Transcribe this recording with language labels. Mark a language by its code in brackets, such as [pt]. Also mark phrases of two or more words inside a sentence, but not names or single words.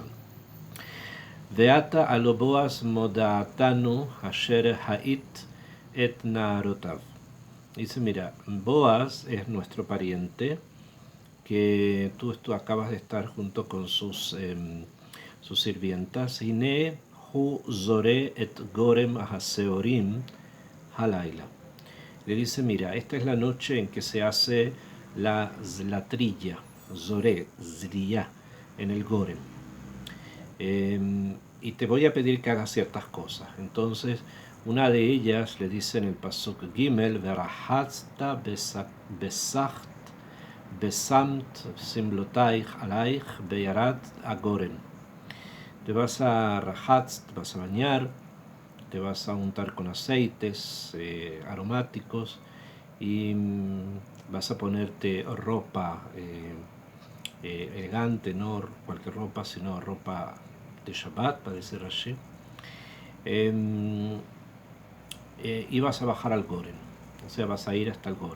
[he] ועתה הלא בעז מדעתנו אשר היית את נערותיו. [es] Dice, mira, Boaz es nuestro pariente, que tú acabas de estar junto con sus sirvientas. [he] הנה הוא זרה את גרן השערים הלילה. [es] Le dice, mira, esta es la noche en que se hace la trilla, [he] זורה, זריה, [es] en el gorem. Y te voy a pedir que hagas ciertas cosas. Entonces, una de ellas le dice en el pasuk Gimel, [he] ורחצת וסכת ושמת שמלתך עליך וירדת הגרן. [es] Te vas a rahatz, te vas a bañar, te vas a untar con aceites aromáticos y vas a ponerte ropa elegante, no cualquier ropa, sino ropa de Shabbat, para decir así. Y vas a bajar al Gorem, o sea, vas a ir hasta el Gorem.